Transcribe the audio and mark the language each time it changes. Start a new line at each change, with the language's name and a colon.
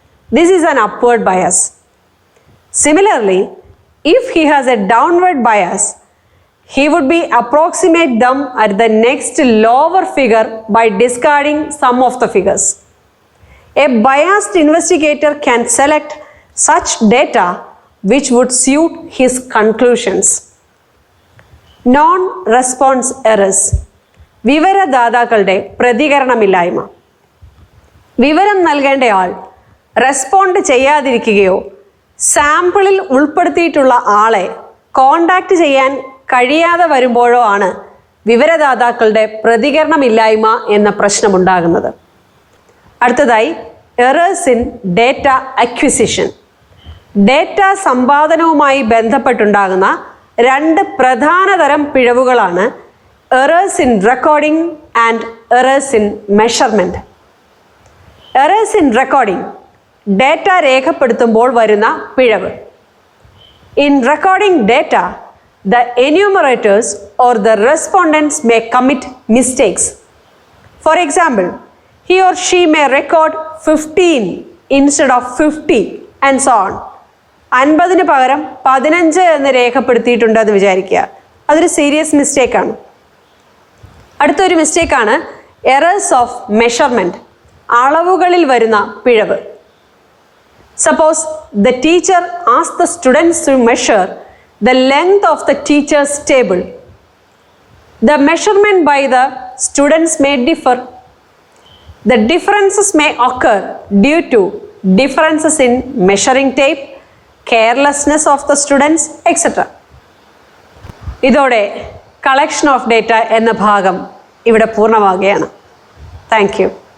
English: This is an upward bias. Similarly, if he has a downward bias, he would be approximate them at the next lower figure by discarding some of the figures. A biased investigator can select such data which would suit his conclusions.
Malayalam: Non response errors, വിവരദാതാക്കളുടെ പ്രതികരണമില്ലായ്മ. വിവരം നൽകേണ്ടയാൾ respond ചെയ്യാതിരിക്കുകയോ സാമ്പിളിൽ ഉൾപ്പെടുത്തിയിട്ടുള്ള ആളെ contact ചെയ്യാൻ കഴിയാതെ വരുമ്പോഴോ ആണ് വിവരദാതാക്കളുടെ പ്രതികരണമില്ലായ്മ എന്ന പ്രശ്നമുണ്ടാകുന്നത്.
English: അടുത്തതായി errors in data acquisition.
Malayalam: Data സമ്പാദനവുമായി ബന്ധപ്പെട്ടുണ്ടാകുന്ന രണ്ട് പ്രധാന തരം പിഴവുകളാണ്
English: Errors in recording and errors in measurement.
Malayalam: Errors in recording, data രേഖപ്പെടുത്തുമ്പോൾ വരുന്ന പിഴവ്.
English: In recording data, the enumerators or the respondents may commit mistakes. For example, he or she may record 15 instead of 50 and so on.
Malayalam: 50 പകരം 15 എന്ന് രേഖപ്പെടുത്തിയിട്ടുണ്ടെന്ന് വിചാരിക്കുക. അതൊരു serious മിസ്റ്റേക്കാണ്. അടുത്തൊരു മിസ്റ്റേക്കാണ് errors of measurement, അളവുകളിൽ വരുന്ന പിഴവ്.
English: Suppose the teacher asks the students to measure the length of the teacher's table. The measurement by the students may differ. The differences may occur due to differences in measuring tape, carelessness of the students, etc.
Malayalam: ഇതോടെ collection of data എന്ന ഭാഗം ഇവിടെ പൂർണ്ണമാകുകയാണ്. Thank you.